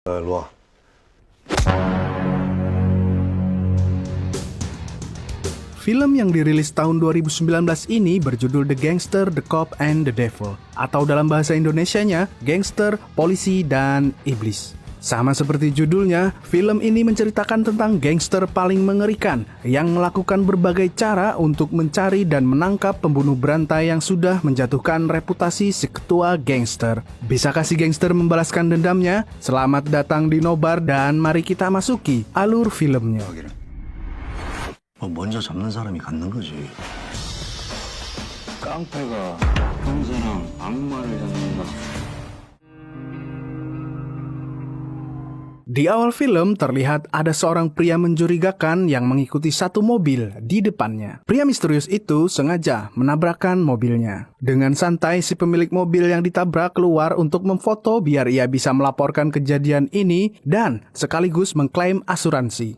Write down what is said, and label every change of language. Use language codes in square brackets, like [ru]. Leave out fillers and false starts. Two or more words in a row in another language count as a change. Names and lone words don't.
[ko] 일로 와. [id] Film yang dirilis tahun 2019 ini berjudul The Gangster, The Cop, and The Devil, atau dalam bahasa Indonesianya, Gangster, Polisi, dan Iblis. Sama seperti judulnya, film ini menceritakan tentang gangster paling mengerikan yang melakukan berbagai cara untuk mencari dan menangkap pembunuh berantai yang sudah menjatuhkan reputasi si ketua gangster. Bisakah si gangster membalaskan dendamnya? Selamat datang di Nobar dan mari kita masuki alur filmnya. [ko] 먼저 잡는 사람이 갖는 거지. 깡패가 형사랑 악마를 잡는다. [id] Di awal film terlihat ada seorang pria mencurigakan yang mengikuti satu mobil di depannya. Pria misterius itu sengaja menabrakkan mobilnya. Dengan santai si pemilik mobil yang ditabrak keluar untuk memfoto biar ia bisa melaporkan kejadian ini dan sekaligus mengklaim asuransi.